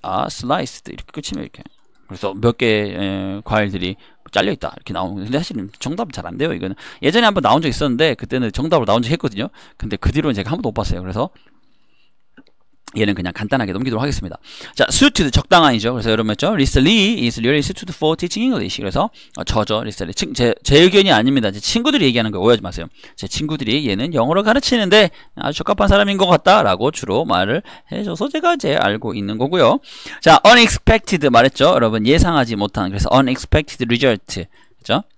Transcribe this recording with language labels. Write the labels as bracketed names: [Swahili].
[Korean] sliced 이렇게 끝이면 이렇게 그래서 몇 개의 과일들이 잘려있다 이렇게 나오는 근데 사실은 정답은 잘 안 돼요. 이거는 예전에 한번 나온 적 있었는데 그때는 정답으로 나온 적 했거든요. 근데 그 뒤로는 제가 한 번도 못 봤어요. 그래서 얘는 그냥 간단하게 넘기도록 하겠습니다. 자, suited 적당한이죠. 그래서 여러분 했죠. [English] Lisa Lee is really suited for teaching English. [Korean] 그래서 저죠. Lisa Lee. 제 의견이 아닙니다. 제 친구들이 얘기하는 거 오해하지 마세요. 제 친구들이 얘는 영어를 가르치는데 아주 적합한 사람인 것 같다라고 주로 말을 해줘서 제가 이제 알고 있는 거고요. 자, unexpected 말했죠. 여러분 예상하지 못한 그래서 unexpected result. 그죠?